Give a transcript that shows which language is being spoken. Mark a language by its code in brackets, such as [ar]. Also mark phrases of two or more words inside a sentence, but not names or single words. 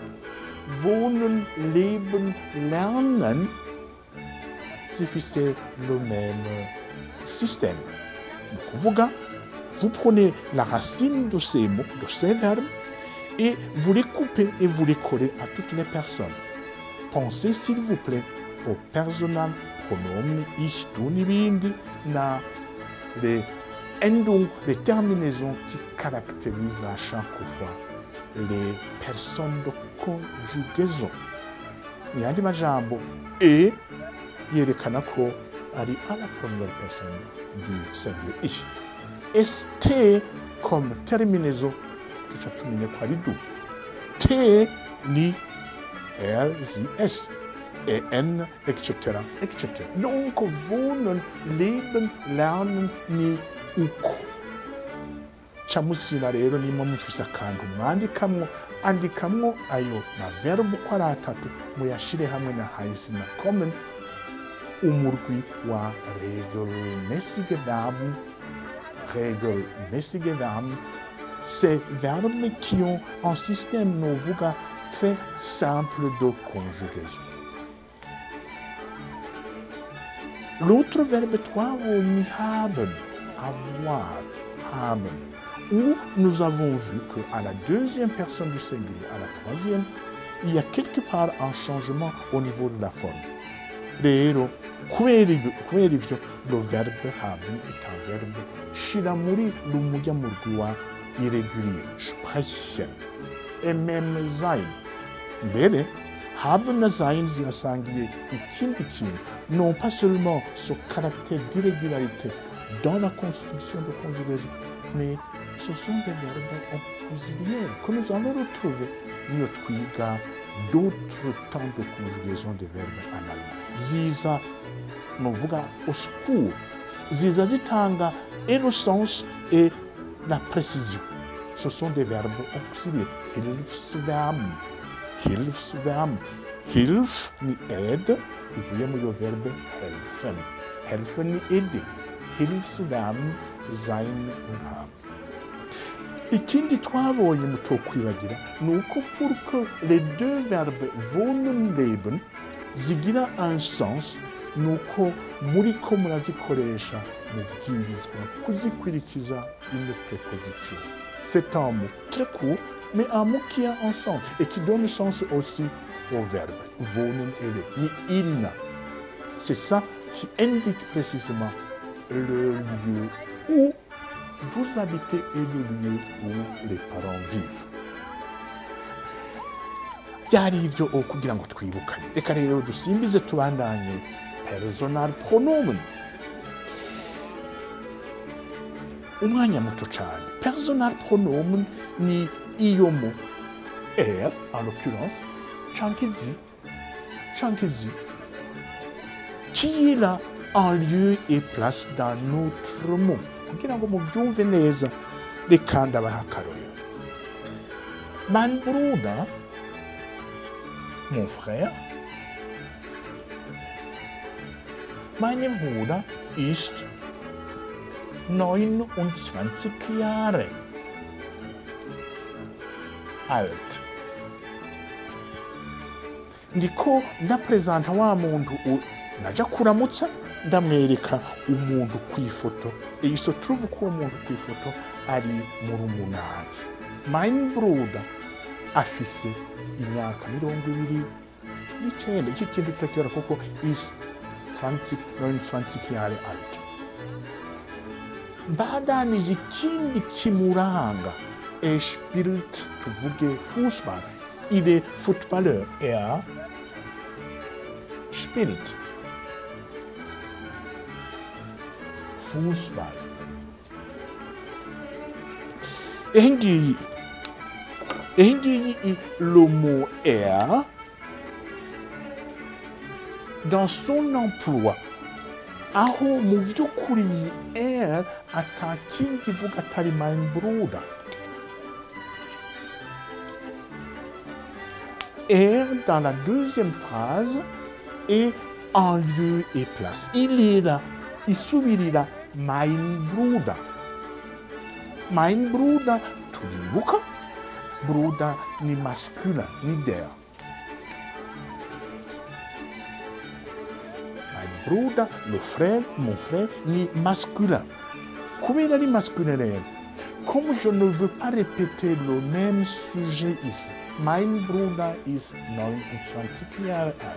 [de] Wohnen, leben, lernen, [fr] zifise le même système. Vous prenez la racine de ces mots, de ces verbes, et vous les coupez et vous les collez à toutes les personnes. Pensez s'il vous plaît au [de] personal pronomen ich, du [rn] n'ibindi na [fr] les endung, les terminaisons qui caractérisent à chaque fois les personnes de conjugaison. [rn] Yandi majambo [fr] et [rn] yerekana ko ari [fr] à la première personne du singulier ich. [rn] ST [fr] comme terminaison [rn] tuca tumenya ko ari du. [de] T ni er, sie, es, [fr] en, etc., etc. Donc, [de] wohnen, leben, lernen [rn] ni uko. Chamusina rero nimba mufise akantu andikamwo ayo maverbe uko ari atatu muyashire hamwe na heißen na kommen umurwi wa [de] regelmäßige Verben, [fr] ces verbes qui ont un système novuga très simple de conjugaison. L'autre verbe twabonye haben, avoir, haben, où nous avons vu qu'à la deuxième personne du singulier, à la troisième, il y a quelque part un changement au niveau de la forme. [rn] Rero, kubera ivyo, [fr] le verbe haben est un verbe [rn] shira muri rumujya mu rwa [fr] irrégulier, sprechen, et même sein. [rn] Mbere, haben na sein zirasangiye ikindi kintu, [fr] non pas seulement ce caractère d'irrégularité dans la construction de conjugaison, mais ce sont des verbes auxiliaires que nous allons retrouver mieux twiga d'autres temps de conjugaison des verbes en allemand. [rn] Ziza novuga [fr] au secours. [rn] Ziza zitanga [fr] et le sens et la précision. Ce sont des verbes auxiliaires. [rn] Hilfsverben. Hilf ni aide, ivuye mu verbe helfen. Helfen ni aider. [de] Hilfsverben sein und haben. [rn] Ikindi twabonye mutokwibagira ni uko [fr] pour que les deux verbes [de] wohnen, leben [rn] zigira [fr] un sens, [rn] ni uko muriko murazikoresha mubwirizwa kuzikwirikiza [fr] une préposition. C'est un mot très court, mais un mot qui a un sens et qui donne sens aussi au verbe wohnen et leben. [rn] Ni in. [fr] C'est ça qui indique précisément le lieu où vous habitez et le lieu où les parents vivent. [rn] Byari ivyo kugira ngo twibukane. Reka rero dusimbize tubandanye personal pronomen. Umwanya muto cyane. Personal pronomen ni iyo mo er, [fr] en l'occurrence, [rn] chankizi, qui est là en lieu et place dans notre mot. Kugira ngo muvyumve neza, reka ndabaha akarorero. [de] Mein Bruder, [fr] mon frère, [de] mein Bruder ist 29 Jahre alt. [rn] Ndiko ndapresenta wa muntu naja kuramutsa ndamwereka umuntu kw'ifoto. [fr] Et il se trouve [rn] ko umuntu kw'ifoto ari murumunanje. [de] Mein Bruder [rn] afise imyaka 29 iki kintu kirakira kuko [de] is 29 Jahre alt. [rn] Badanije ikindi kimuranga. [de] Spielt tuvuge Fußball. [fr] Il est footballeur. [de] Spielt Fußball. [fr] Et le mot er dans son emploi. [rn] Aho mu vy'ukuri er atakindi vuga atari [de] mein Bruder. [fr] Er dans la deuxième phrase est en lieu et place. Il est là, il subirira [de] mein Bruder. Mein Bruder, [rn] turibuka, Bruder ni masculin, ni der. [de] Mein Bruder, [fr] le frère, mon frère, [rn] ni masculin. Kubera ni masculin, [fr] comme je ne veux pas répéter le même sujet ici, [de] mein Bruder ist 29 Jahre alt.